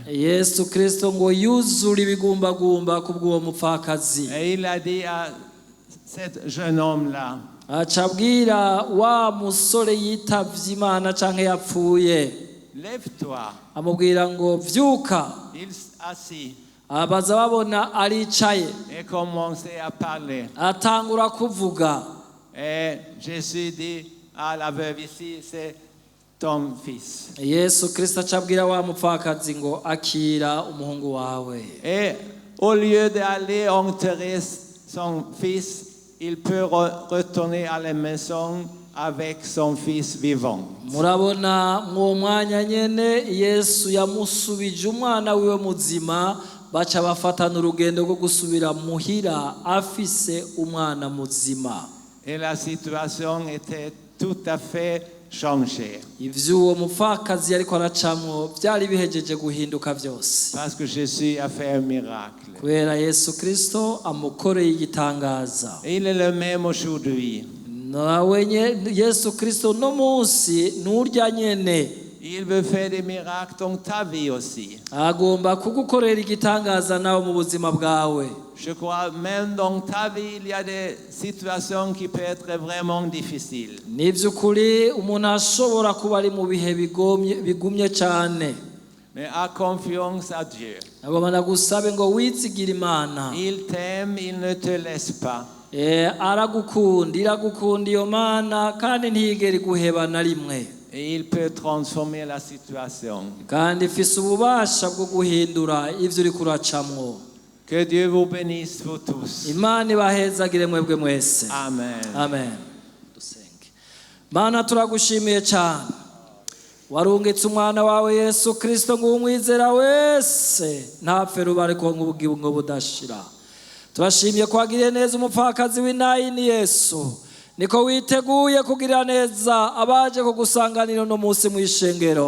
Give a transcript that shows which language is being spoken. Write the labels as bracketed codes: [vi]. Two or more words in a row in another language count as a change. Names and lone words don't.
[rn] Yesu Kristo ngo yuzura ibigumbagumba kubw'uwo mupfakazi. [fr] Et il a dit à cet jeune homme-là, [rn] Acabwira wa musore yitavye Imana canke yapfuye. [fr] lève-toi. [rn] Amubwira ngo vyuka. [fr] Il s'assit [rn] Abaza babona aricaye. [fr] et commençait à parler. [rn] Atangura kuvuga. [fr] Et Jésus dit à la veuve ici, c'est ton fils. [rn] Yesu Kristo acabwira wa mupfakazi ngo akira umuhungu wawe. [fr] Et au lieu d'aller enterrer son fils, il peut retourner à la maison avec son fils vivant. [rn] Murabona mu mwanya nyene Yesu yamusubije umwana wiwe muzima, baca bafatana urugendo rwo gusubira muhira afise umwana muzima. [fr] Et la situation était tout à fait changée. [rn] Ivyo uwo mupfakazi yariko aracamwo vyari bihejeje guhinduka vyose. [fr] Parce que Jésus a fait un miracle. [rn] Kubera Yesu Kristo amukoreye igitangaza. [fr] Et il est le même aujourd'hui. [rn] Nawe Yesu Kristo no munsi nurya nyene. [fr] Il veut faire des miracles dans ta vie aussi. [rn] agomba kugukorera igitangaza nawe mu buzima bwawe. [fr] Je crois même dans ta vie, il y a des situations qui peuvent être vraiment difficiles. [rn] Ni by'ukuri umuntu ashobora kuba ari mu bihe bigumye cyane, [fr] Mais aie confiance à Dieu. [rn] agomba nagusabe ngo wizigire Imana. [fr] Il t'aime, il ne te laisse pas. [rn] Aragukunda, iragukunda iyo Mana kandi ntiyigera iguheba na rimwe, [fr] Et il peut transformer la situation. [rn] kandi ifise ububasha bwo guhindura ivyo uri kuracamwo. [fr] Que Dieu vous bénisse vous tous. [rn] Imana ibahezagire mwebwe mwese. Amen. Amen. Dusenge. Mana turagushimiye cyane, warungitse umwana wawe Yesu Kristo ngo umwizera wese ntapfe rubare ko ubugingo budashira. Turashimiye kwagiriye neza umupfakazi w'Inayini Yesu, niko witeguye kugirira neza abaje kugusanganira no munsi mu ishengero.